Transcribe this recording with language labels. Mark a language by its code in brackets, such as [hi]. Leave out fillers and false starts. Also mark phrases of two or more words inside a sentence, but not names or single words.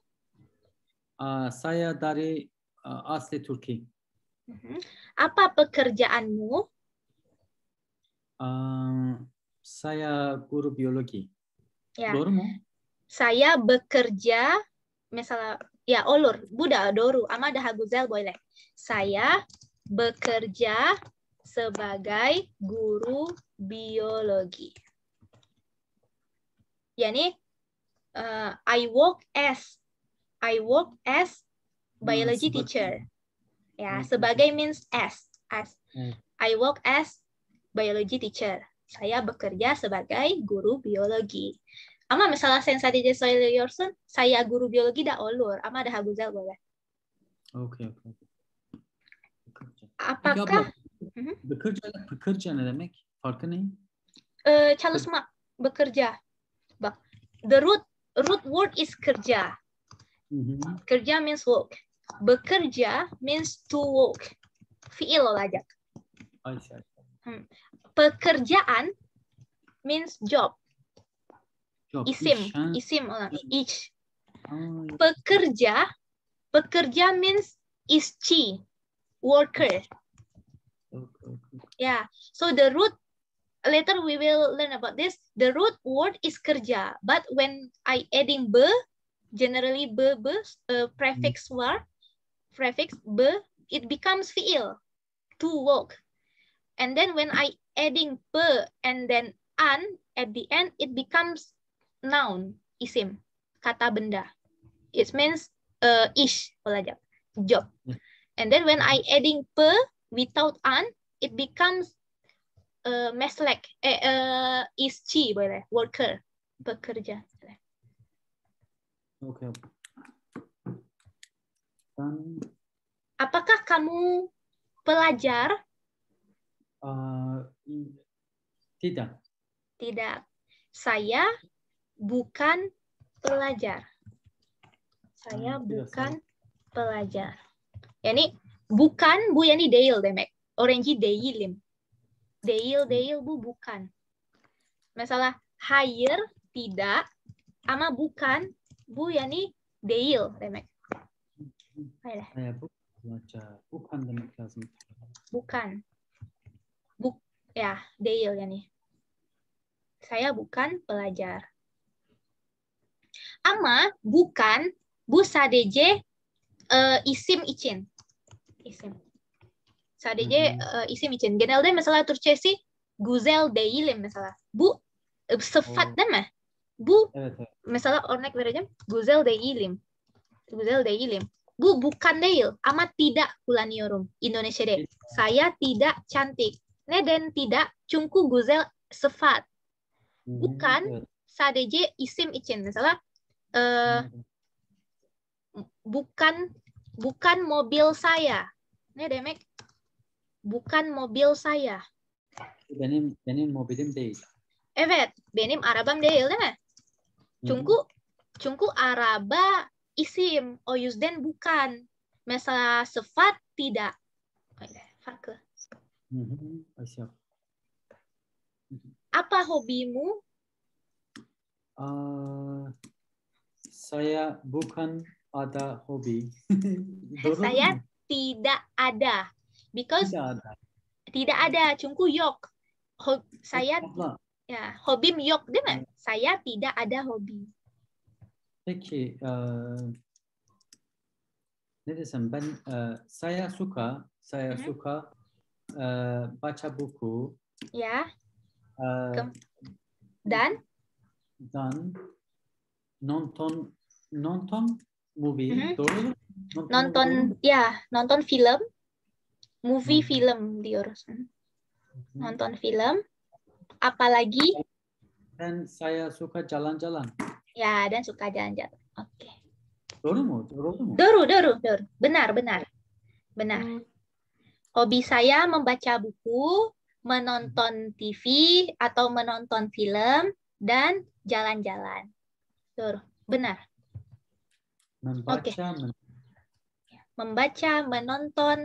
[id] Saya dari asli Turki. Apa pekerjaanmu? Saya guru biologi. Ya. [tr] Doğru mu? [id] Saya bekerja, misalnya, [tr] ya olur, Buddha doru, ama daha güzel boleh. [id] Saya bekerja sebagai guru biologi. [tr] Yani, [en] I work as biology teacher. Ya, sebagai means as. I work as biology teacher. [id] Saya bekerja sebagai guru biologi. [tr] Ama misalnya sensationalism söylüyorsun, [id] saya guru biologi [tr] da olur. Ama daha güzel boleh. [id] Oke. Apakah [tr] Bekerja ne demek? Farkı ne? çalışmak, bekerja. Bak, [en] the root word is kerja. Kerja means work. Bekerja means to work. [tr] Fiil olacak. [en] Pekerjaan means job. [tr] Isim olan iş. [en] Pekerja means işçi, worker. Yeah. So the root, later we will learn about this. The root word is kerja, but when I adding be, generally prefix be, it becomes fiil, to work. And then when I adding pe and then an at the end, it becomes noun, [id] isim, kata benda. [en] It means ish, job. And then when I adding pe without an, it becomes [tr] meslek, ischi, [id] boleh, worker, pekerja. [en] Okay. [id] Apakah kamu pelajar? Tidak. Tidak. Saya bukan pelajar. Saya bukan pelajar. [tr] Yani bukan bu yani değil demek. Öğrenci değilim. Değil bu bukan. Misalnya hayır tidak ama bukan bu yani değil demek. [id] Saya bukan [tr] demek lazım. Bukan. Ya, değil yani. Saya bukan pelajar. Ama bukan bu sadece isim için. İsim. Sadece isim için. Genelde mesela Türkçesi güzel değilim mesela. Bu sıfat değil mi? Bu evet. Mesela örnek vereceğim. Güzel değilim. Güzel değilim. Bu bukan değil ama tidak kullanıyorum Indonesia'da. [id] Saya tidak cantik. [tr] Neden tidak? Çünkü güzel sıfat. Bukan sadece isim için. [id] Mesela bukan mobil saya. [tr] Ne demek? [id] Bukan mobil saya. [tr] Benim mobilim değil. Evet, benim arabam değil mi? Çünkü araba isim. O yüzden bukan. Mesela sıfat tidak. [id] Farklı. Apa hobimu? Saya bukan ada hobi. Saya tidak ada. Because tidak ada. [tr] Çünkü yok. Saya ya, hobim yok değil mi? [id] Saya tidak ada hobi. [tr] Peki ne desem ben [id] saya suka baca buku. Ya. Dan [tr] nonton movie. Doğru mu? [id] Nonton film, movie Nonton. film diyoruz. Nonton film. Apalagi? Dan saya suka jalan-jalan. Ya, dan suka jalan-jalan. Oke. Doğru mu? Doğru mu? Doru. Benar. Hobi saya membaca buku, menonton TV atau menonton film, dan jalan-jalan. Doru. Benar. Membaca, menonton.